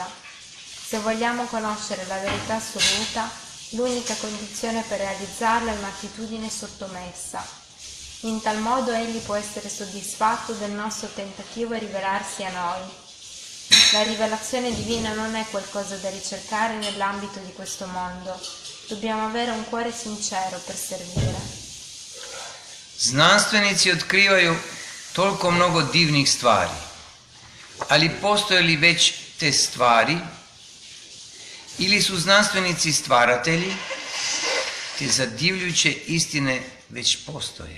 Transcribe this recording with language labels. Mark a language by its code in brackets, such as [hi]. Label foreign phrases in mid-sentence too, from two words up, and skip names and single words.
[it] Se vogliamo conoscere la verità assoluta, l'unica condizione per realizzarla è un'attitudine sottomessa. In tal modo egli può essere soddisfatto del nostro tentativo di rivelarsi a noi. La rivelazione divina non è qualcosa da ricercare nell'ambito di questo mondo. Dobbiamo avere un cuore sincero per servire. [hr] Znanstvenici otkrivaju toliko mnogo divnih stvari, ali postoje li već te stvari? Ili su znanstvenici stvaratelji, te zadivljujuće istine već postoje.